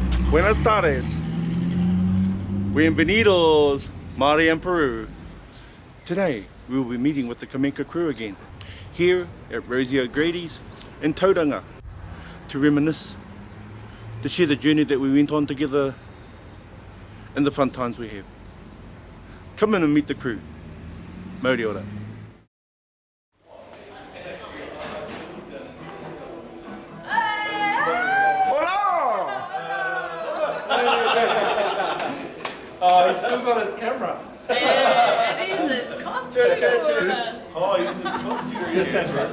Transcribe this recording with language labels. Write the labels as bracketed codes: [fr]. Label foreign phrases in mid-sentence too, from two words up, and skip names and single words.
[es] Buenas tardes. Bienvenidos, [en] Māori and Peru. Today, we will be meeting with the Qarmenqa crew again, here at Rosie O'Grady's in Tauranga, to reminisce, to share the journey that we went on together and the fun times we had. Come in and meet the crew. [mi] Mauri ora. [en] Oh, he's still got his camera. Yeah, it is a costume. Oh, he's in costume. Yes,